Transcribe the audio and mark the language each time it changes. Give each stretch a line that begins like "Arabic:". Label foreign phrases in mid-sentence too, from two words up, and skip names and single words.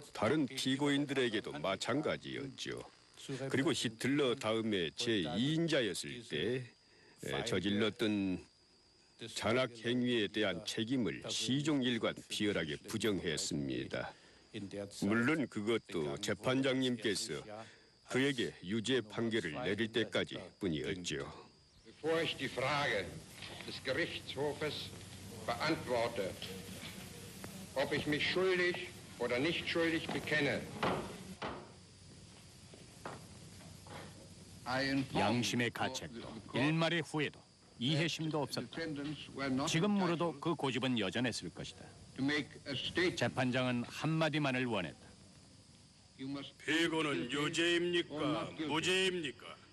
Korean: 다른 피고인들에게도 마찬가지였죠. 그리고 히틀러 다음에 제2인자였을 때 저질렀던 잔악 행위에 대한 책임을 시종일관 비열하게 부정했습니다. 물론 그것도 재판장님께서 그에게 유죄 판결을 내릴 때까지 뿐이었죠.
German: Bevor ich die Frage des Gerichtshofes beantworte, ob ich mich schuldig oder nicht schuldig bekenne,
Korean: 양심의 가책도 일말의 후회도 이해심도 없었다. 지금 물어도 그 고집은 여전했을 것이다. 재판장은 한마디만을 원했다. 피고는 유죄입니까? 무죄입니까?